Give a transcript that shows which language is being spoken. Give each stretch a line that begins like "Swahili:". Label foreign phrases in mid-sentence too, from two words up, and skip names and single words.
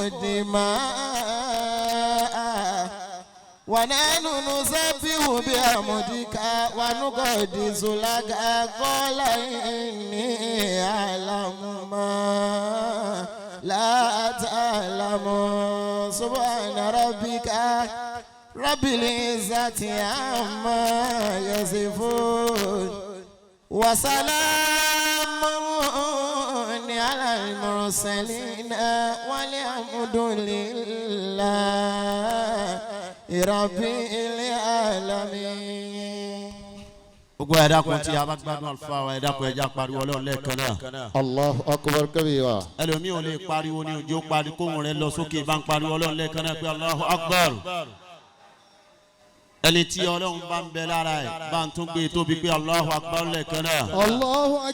Arabic: الدماء ونحن نسبح بحمدك ونقدس لك قال إني أعلم ما لا تعلم سبحان ربك رب العزة عما يصفون وسلام على المرسلين والحمد لله رب العالمين.
Yoruba: gbogbo ẹ̀dá kun tí a bá gbádùn àlùfáà wa ẹ̀dá kun ẹja pariwo Ọlọ́run lẹ́ẹ̀kan náà.
Arabic: الله أكبر كبيرا.
Yoruba: ẹlòmíì ò lè pariwo ní ojú pariwo kóhùn rẹ̀ lọ sókè bá ń pariwo Ọlọ́run lẹ́ẹ̀kan náà pé
Arabic: الله أكبر.
Yoruba: ẹni tí Ọlọ́run bá ń bẹ lára ẹ̀ bá ń tún gbé tóbi pé
Arabic: الله أكبر
Yoruba: lẹ́ẹ̀kan náà.